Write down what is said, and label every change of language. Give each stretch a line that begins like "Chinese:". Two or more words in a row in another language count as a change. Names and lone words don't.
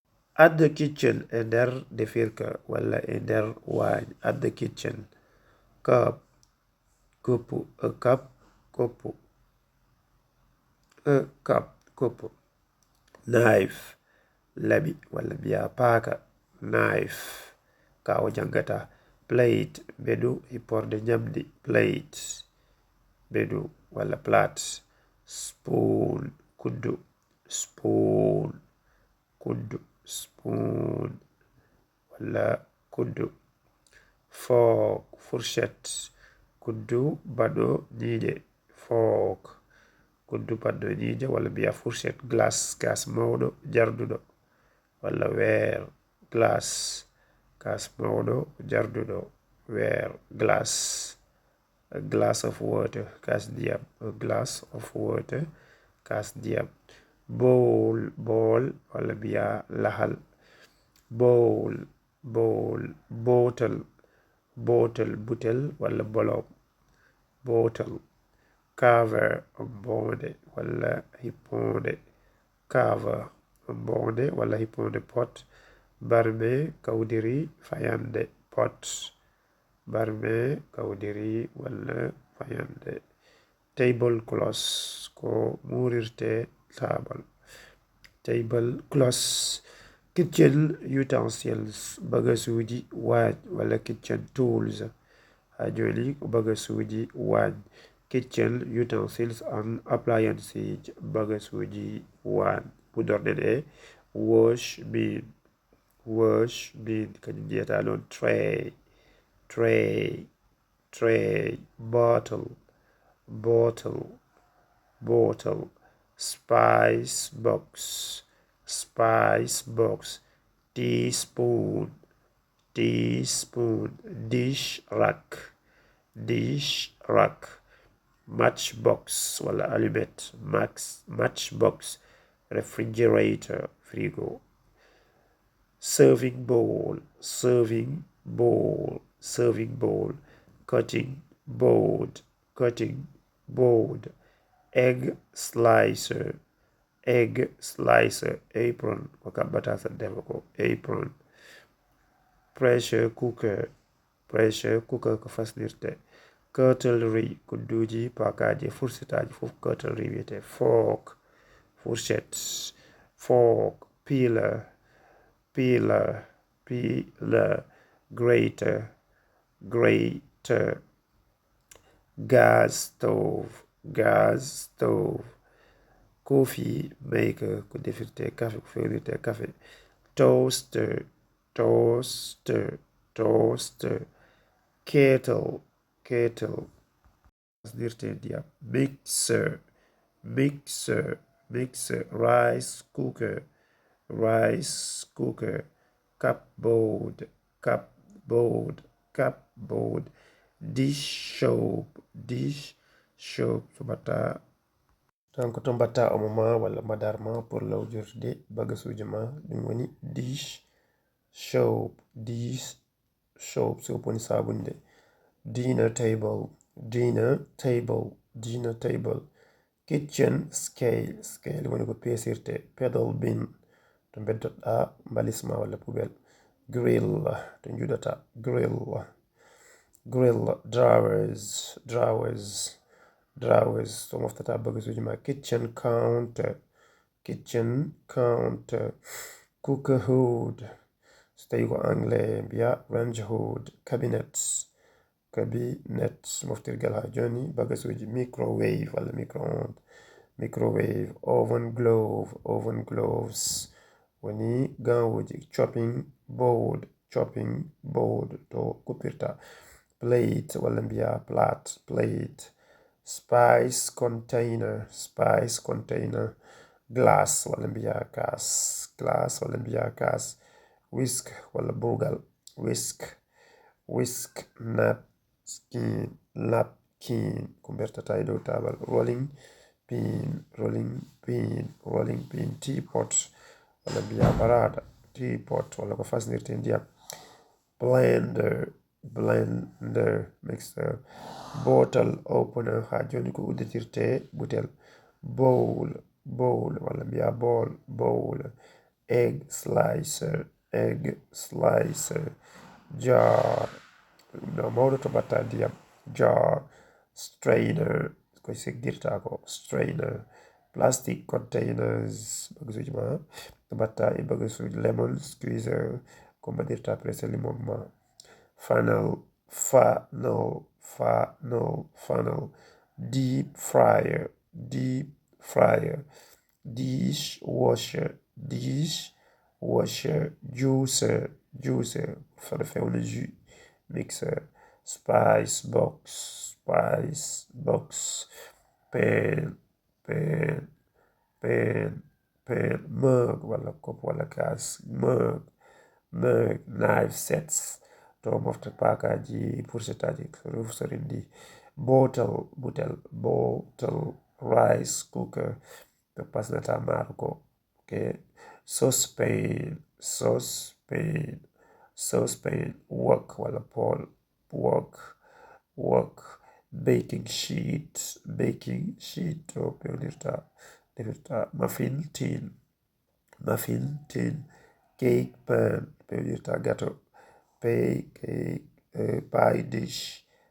English: At the kitchen
Fula: e nder defirka walla e nder waañ.
English: At the kitchen. Cup koppu. A cup koppu. A cup koppu.
Fula: Knife laɓi walla mbiya paaka. Knife kawo jangata. Plate bedu hipporde nyamdi. Plate bedu walla plate. Spoon kuddu. Spoon kuddu. Spoon walla kuddu. Fork fourchette. Kuddu baɗo ñiiƴe. Fork kuddu baɗɗo ñiiƴe walla mbiya fourchette. Glass gas mawɗo jarduɗo walla weer. Glass gas mawɗo jarduɗo weer.
English: Glass a glass of water.
Fula: Gas ndiyam.
English: A glass of water.
Fula: Gas ndiyam.
English: Bowl bowl
Fula: walla mbiya lahal.
English: Bowl bowl. Bottle bottle
Fula: butel walla bolom.
English: Bottle. Cover
Fula: bonde walla hipponde. Cover bonde walla hipponde. Pot barme kawdiri fayande. Pot barme kawdiri walla fayande.
English: Table cloth
Fula: ko murirte table.
English: Table cloth. Kitchen utensils
Fula: bagasuji waañ walla
English: kitchen tools.
Fula: Ha joni ko bagasuji waañ.
English: Kitchen utensils and appliances
Fula: bagasuji waañ. Ɓurɗoɗen e
English: wash bin. Wash bin
Fula: kañum jeyata ɗon tray.
English: Tray tray. Bottle bottle bottle. Spice box. Spice box. Teaspoon teaspoon. Dish rack. Dish rack. Matchbox walla allumet. Matchbox. Refrigerator frigo. Serving bowl. Serving bowl. Serving bowl. Cutting board. Cutting board. Egg slicer. Egg slicer.
Fula: Apron ko kaɓɓata sa defa ko.
English: Apron. Pressure cooker. Pressure cooker
Fula: ko fasnirte. Cutlery kudduji pakaji fursitaji fof cutlery wiyete.
English: Fork fourchette. Fork. Peeler peeler peeler. Grater grater. Gas stove. Gas stove. Coffee maker
Fula: ko defirte kafe ko fewnirte kafe.
English: Toaster toaster toaster. Kettle kettle
Fula: fasnirte ndiyam.
English: Mixer mixer mixer. Rice cooker rice cooker. Cupboard cupboard cupboard. Dish soap dish soap
Fula: so mbatta tan ko to mbatta omo ma walla madar ma pour lawjurde bagasuji ma ɗum woni
English: dish soap. Dish soap soap
Fula: woni sabunde.
English: Dinner table dinner table dinner table. Kitchen scale scale
Fula: woni ko pesirte.
English: Pedal bin
Fula: to beddoɗa mbalisma walla poubelle.
English: Grill
Fula: to juɗata.
English: Grill grill. Drawers drawers drawers
Fula: to moftata bagasuji ma.
English: Kitchen counter kitchen counter. Cooker hood
Fula: so tawi ko anglais mbiya
English: range hood. Cabinet cabinet
Fula: moftirgal ha joni bagasuji.
English: Microwave walla micro-onde. Microwave. Oven glove oven gloves
Fula: woni gawuji.
English: Chopping board chopping board
Fula: to kuppirta.
English: Plate
Fula: walla mbiya
English: plate plate. Spice container spice container.
Fula: Glass walla mbiya gas glass walla mbiya gas.
English: Whisk
Fula: walla burgal.
English: Whisk whisk. Napkin napkin
Fula: ko bertata e dow tabal.
English: Rolling pin rolling pin rolling pin.
Fula: Teapot walla mbiya barada. Teapot walla ko fasnirte ndiyam.
English: Blender blender mixer. Bottle opener
Fula: ha joni ko udditirte butel.
English: Bowl bowl
Fula: walla mbiya
English: bowl bowl. egg slicer, jar,
Fula: no mawɗo to batta ndiyam,
English: jar, strainer
Fula: koye segdirta ko,
English: strainer, plastic containers,
Fula: bagasuji ma to batta e bagasuji,
English: lemon squeezer
Fula: ko mbaɗirta
French: presse limon
Fula: ma,
English: funnel, deep fryer, dishwasher, juicer for the family jus, mixer, spice box, pan, mug wala cup wala gas, mug, knife sets
Fula: to mofta pakaji pourcetaji sorindi,
English: bottle, rice cooker
Fula: to pasnata maaro ko,
English: okay. Saucepan, wok wala pol, wok, baking sheet
Fula: to pewdirta defirta,
English: muffin tin, cake pan pewdirta gâteau, pie dish,